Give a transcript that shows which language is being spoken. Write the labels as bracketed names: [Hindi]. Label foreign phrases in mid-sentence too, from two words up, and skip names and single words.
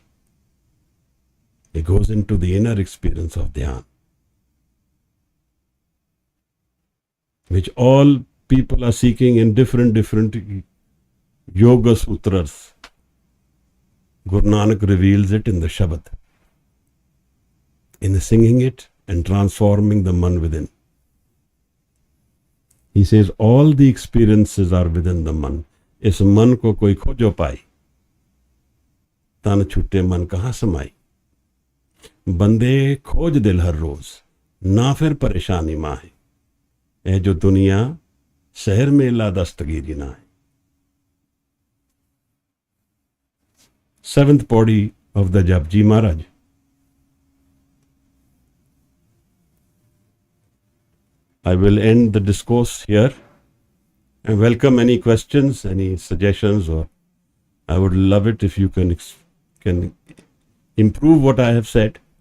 [English] He goes into the inner experience of Dhyan, which all people are seeking in different yoga sutras. Guru Nanak reveals it in the Shabad, in singing it and transforming the man within. He says all the experiences are within the man. [Hindi] इस मन को कोई खोजो पाई, tan छूटे मन कहाँ समाई. बंदे खोज दिल हर रोज, ना फिर परेशानी माहे. ए जो दुनिया शहर में ला दस्तगीरी ना है. [English] 7th Pauri of the JAPJI Maharaj. I will end the discourse here and welcome any questions, any suggestions, or I would love it if you can improve what I have said.